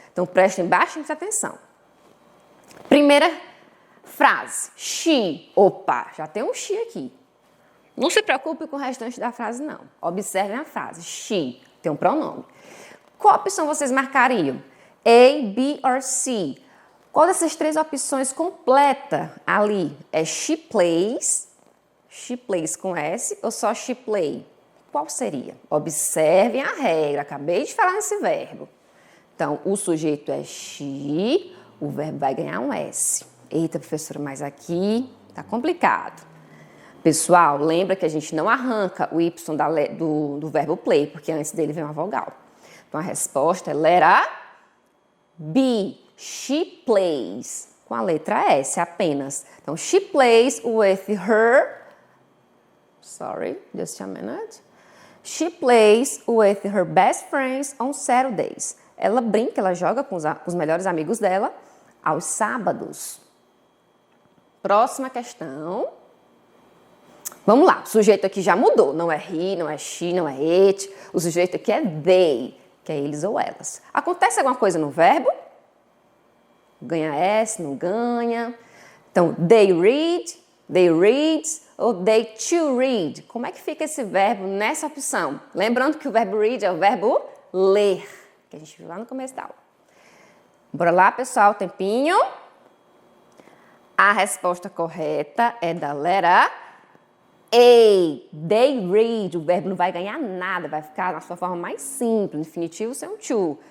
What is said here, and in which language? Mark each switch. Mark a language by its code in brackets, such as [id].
[pt] Então, prestem bastante atenção. Primeira frase, she. Opa, já tem um she aqui. Não se preocupe com o restante da frase, não. Observem a frase, she, tem um pronome. Qual opção vocês marcariam? A, B ou C? Qual dessas três opções completa ali? É she plays com S ou só she play? Qual seria? Observem a regra, acabei de falar nesse verbo. Então, o sujeito é she, o verbo vai ganhar um S. Eita, professora, mas aqui tá complicado. Pessoal, lembra que a gente não arranca o Y do verbo play, porque antes dele vem uma vogal. Então, a resposta é letra B. She plays. Com a letra S apenas. [en] Então, she plays with her... Sorry, just a minute. She plays with her best friends on Saturdays. [pt] Ela brinca, ela joga com os melhores amigos dela aos sábados. Próxima questão. Vamos lá, o sujeito aqui já mudou. Não é he, não é she, não é it. O sujeito aqui é they, que é eles ou elas. Acontece alguma coisa no verbo? Ganha S, não ganha. Então, they reads ou they to read. Como é que fica esse verbo nessa opção? Lembrando que o verbo read é o verbo ler, que a gente viu lá no começo da aula. Bora lá, pessoal, tempinho. A resposta correta é da letra A. They read. O verbo não vai ganhar nada, vai ficar na sua forma mais simples, infinitivo sem um to.